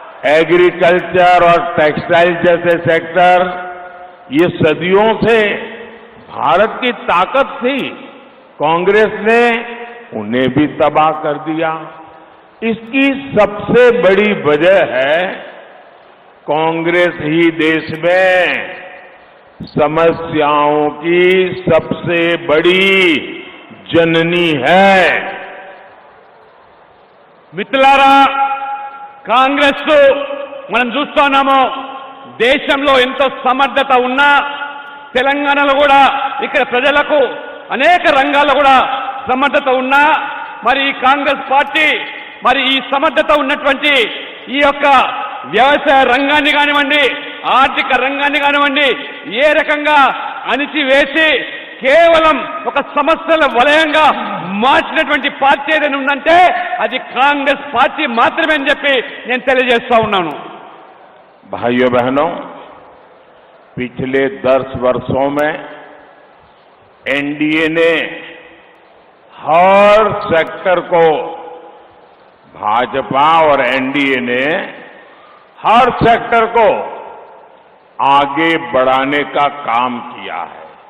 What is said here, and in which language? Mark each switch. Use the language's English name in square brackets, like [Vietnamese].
[Hindi] Agriculture और textile जैसे sector, ये सदियों से भारत की ताकत थी, कांग्रेस ने उन्हें भी तबाह कर दिया। इसकी सबसे बड़ी वजह है कांग्रेस ही देश में समस्याओं की सबसे बड़ी जननी है। [Telugu] మిత్రులారా, కాంగ్రెస్ మనం చూస్తున్నాము, దేశంలో ఎంతో సమర్థత ఉన్నా తెలంగాణలో కూడా ఇక్కడ ప్రజలకు అనేక రంగాల్లో కూడా సమర్థత ఉన్నా మరి ఈ కాంగ్రెస్ పార్టీ మరి ఈ సమర్థత ఉన్నటువంటి ఈ యొక్క వ్యవసాయ రంగాన్ని కానివ్వండి, ఆర్థిక రంగాన్ని కానివ్వండి ఏ రకంగా అణిచివేసి కేవలం ఒక సమస్యల వలయంగా మార్చినటువంటి పార్టీ ఏదైనా ఉందంటే అది కాంగ్రెస్ పార్టీ మాత్రమే అని చెప్పి నేను తెలియజేస్తా ఉన్నాను। [Hindi] भाइयों बहनों, पिछले 10 वर्षों में एनडीए ने हर सेक्टर को, भाजपा और एनडीए ने हर सेक्टर को आगे बढ़ाने का काम किया है।